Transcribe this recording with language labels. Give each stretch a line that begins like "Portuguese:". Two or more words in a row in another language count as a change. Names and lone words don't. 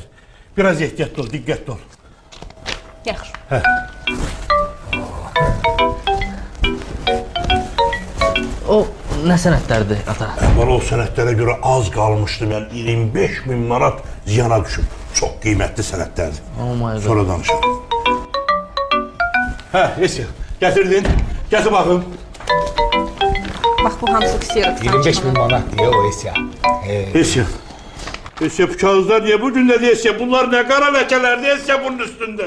Azerbaijani: Biraz ehtiyatlı ol, diqqətli ol. Yaxşı. O nə sənətlərdir, ata? Bana o sənətlərə görə az qalmışdı, mən 25.000 manat ziyana düşüb. Çox qiymətli sənətlərdir.
English: Oh my God.
Azerbaijani: Sonra danışalım. Esya, gətirdin. Gətir baxım. Bax bu hamısı ksiroksan. 25.000 manat deyə o Esya. Esya, Deyəsə, bu kağızlar niyə bu gündə deyəsə, bunlar nə qara ləkələr deyəsə bunun üstündə?